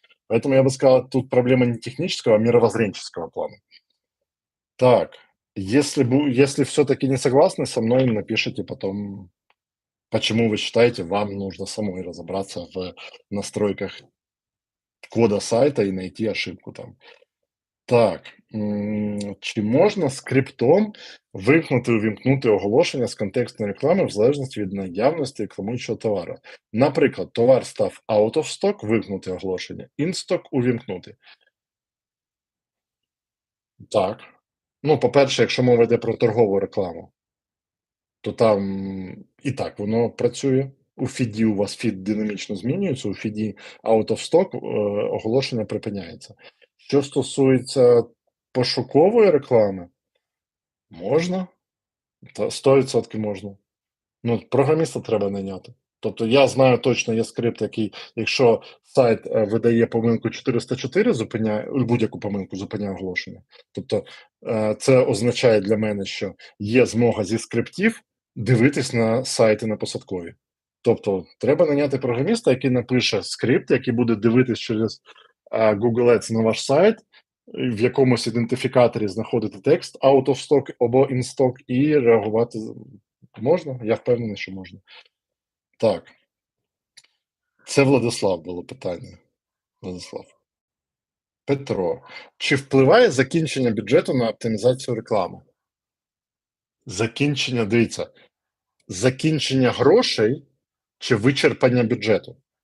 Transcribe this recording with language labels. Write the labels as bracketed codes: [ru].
[ru] Поэтому я бы сказал, тут проблема не технического, а мировоззренческого плана. Так, если все-таки не согласны со мной, напишите потом, почему вы считаете, вам нужно самой разобраться в настройках кода сайта и найти ошибку там. [uk] Так, чи можна скриптом вимкнути оголошення з контекстної реклами в залежності від наявності рекламуючого товару? Наприклад, товар став out of stock, вимкнути оголошення, in stock увімкнути. Так. Ну, по-перше, якщо мова йде про торгову рекламу, то там і так воно працює. У фіді у вас фід динамічно змінюється, у фіді out of stock оголошення припиняється. Що стосується пошукової реклами, можна, та 100% можна. Ну, програміста треба найняти. Тобто я знаю точно, є скрипт, який, якщо сайт видає помилку 404, зупиняє будь-яку помилку, зупиняє оголошення. Тобто це означає для мене, що є змога зі скриптів дивитись на сайти на посадкові. Тобто треба найняти програміста, який напише скрипт, який буде дивитись через Google Ads на ваш сайт, в якомусь ідентифікаторі знаходити текст out of stock або in stock і реагувати. Можна? Я впевнений, що можна. Так, це Владислав було питання. Владислав. Петро. Чи впливає закінчення бюджету на оптимізацію реклами? Дивіться, закінчення грошей чи вичерпання бюджету?